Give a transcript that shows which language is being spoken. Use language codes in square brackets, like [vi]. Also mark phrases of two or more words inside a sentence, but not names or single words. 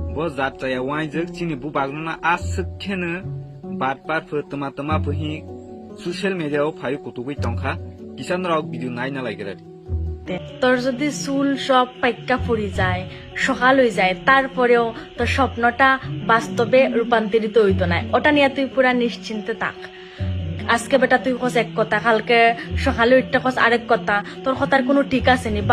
[trp] bo zataya wainjek chini bubagna askhene batpar pho tama phi [en] social media [trp] o phai kutubui tongkha kisan rok video naina lagerari [bn] তোর যদি চুল সব পাইকা পড়ে যায় সকাল হয়ে যায় তারপরেও তোর স্বপ্নটা বাস্তবে রূপান্তরিত হইতো না, ওটা নিয়ে তুই পুরা নিশ্চিন্তে থাক। আজকে বেটা তুই কস এক কথা, কালকে সকালে উঠতে কস আরেক কথা, তোর কথার কোনো ঠিক আছে নি।